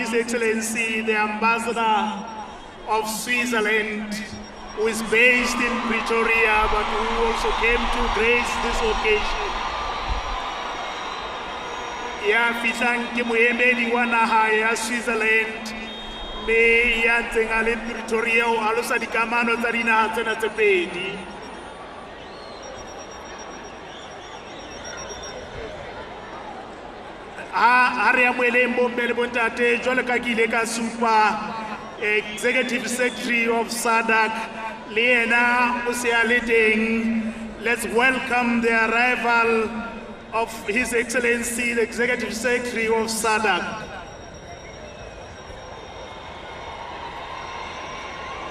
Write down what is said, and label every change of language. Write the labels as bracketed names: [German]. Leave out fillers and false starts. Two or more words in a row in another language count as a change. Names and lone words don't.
[English] His Excellency the Ambassador of Switzerland, who is based in Pretoria but who also came to grace this occasion. [Southern Sotho] Ya fihlang ke moemedi wa naha ya Switzerland, mme ya ntseng a le Pretoria ho alosa dikamano tsa dinaha tsena tse pedi. Ha re amoheleng bomme le bontate jwale ka ke ile ka supa [English] Executive Secretary of SADC [Southern Sotho] le yena o se a le teng. [English] Let's welcome the arrival of His Excellency the Executive Secretary of SADC.